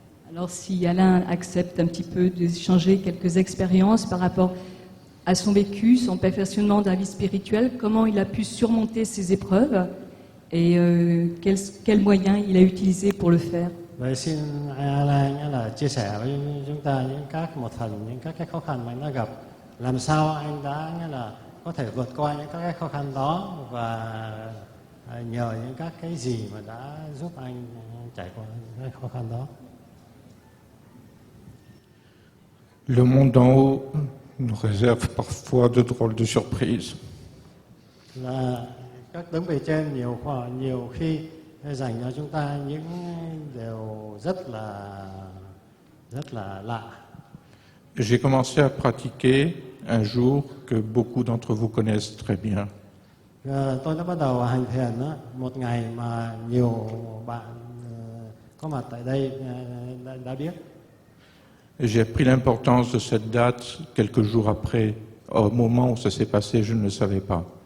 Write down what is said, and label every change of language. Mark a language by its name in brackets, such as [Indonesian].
[French] Alors si Alain accepte un petit peu d'échanger quelques expériences par rapport à son vécu, son perfectionnement dans la vie spirituelle, comment il a pu surmonter ces épreuves et quels moyens il a utilisés pour le faire. [Vietnamese] Vậy xin Alain là chia sẻ với chúng ta một phần những các cái khó khăn mà anh đã gặp, làm sao anh đã nghĩa là có thể vượt qua những các cái khó khăn đó, và nhờ những các cái gì mà đã giúp anh trải qua cái khó khăn đó. [French] Le monde d'en haut nous réserve parfois de drôles de surprises. [Vietnamese] Là các đấng bề trên nhiều khi dành cho chúng ta những điều rất là lạ. [French] J'ai commencé à pratiquer un jour que beaucoup d'entre vous connaissent très bien. [Vietnamese] Tôi đã bắt đầu hành thiền đó, một ngày mà nhiều bạn có mặt tại đây đã biết. [French] J'ai appris l'importance de cette date quelques jours après. Au moment où ça s'est passé, je ne le savais pas.